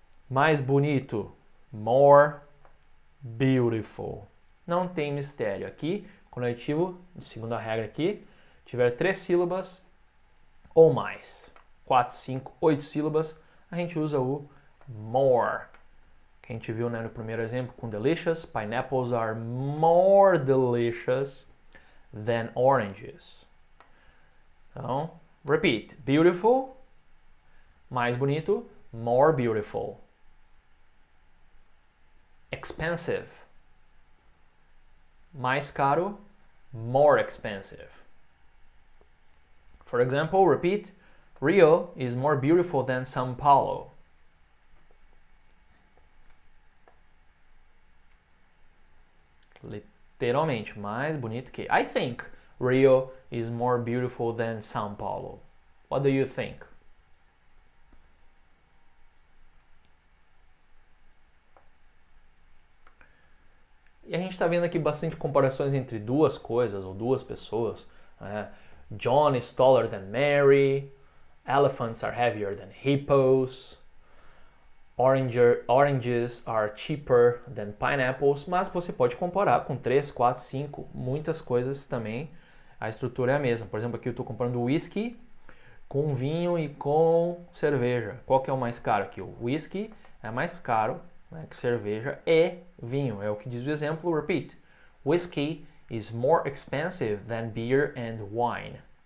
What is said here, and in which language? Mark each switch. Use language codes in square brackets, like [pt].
[pt] Mais bonito. [en] More beautiful. [pt] Não tem mistério. Aqui, quando o adjetivo, segunda regra aqui, tiver 3 sílabas ou mais, 4, 5, 8 sílabas, a gente usa o more. Que a gente viu, né, no primeiro exemplo com delicious. [en] Pineapples are more delicious than oranges. [pt] Então, repeat. Beautiful, mais bonito. [en] More beautiful. [pt] Expensive, mais caro. [en] More expensive. For example, repeat. Rio is more beautiful than São Paulo. [pt] Literalmente, mais bonito que. [en] I think Rio is more beautiful than São Paulo. What do you think? [pt] E a gente está vendo aqui bastante comparações entre duas coisas ou duas pessoas. [en] John is taller than Mary. Elephants are heavier than hippos. Oranges are cheaper than pineapples. [pt] Mas você pode comparar com 3, 4, 5, muitas coisas também. A estrutura é a mesma. Por exemplo, aqui eu estou comparando whisky com vinho e com cerveja. Qual que é o mais caro aqui? O whisky é mais caro, né, que cerveja e vinho. É o que diz o exemplo. [en] Repeat. Whiskey is more expensive than beer and wine.